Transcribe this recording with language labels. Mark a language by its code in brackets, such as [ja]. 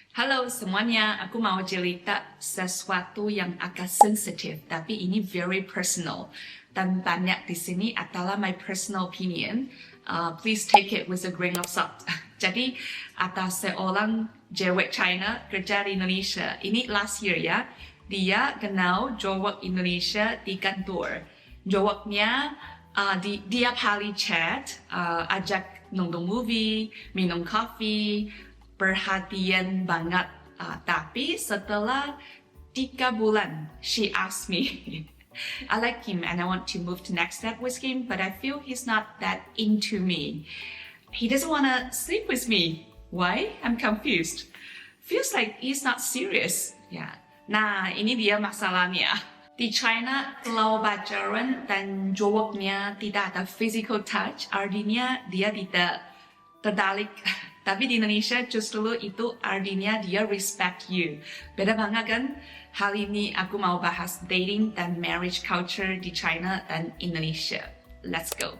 [id] Halo semuanya, aku mau cerita sesuatu yang agak sensitif, tapi ini [en] very personal. [id] Dan banyak di sini adalah [en] my personal opinion. Please take it with a grain of salt. [id] Jadi, ada seorang cewek China kerja di Indonesia. Ini [en] last year [id] ya. Dia kenal cowok Indonesia di kantor. Cowoknya dia kali chat, ajak nonton movie, minum kopi, perhatian banget. Tapi setelah 3 bulan, [en] she asked me, I like him and I want to move to next step with him, but I feel he's not that into me. He doesn't want to sleep with me. Why? I'm confused. Feels like he's not serious. [id] Ya. Nah, ini dia masalahnya. Di China, kalau pacaran dan cowoknya tidak ada physical touch, artinya dia tidak tertarik. Tapi di Indonesia justru itu artinya dia [en] respect you. [id] Beda banget kan? Hal ini aku mau bahas dating dan marriage culture di China dan Indonesia. [en] Let's go.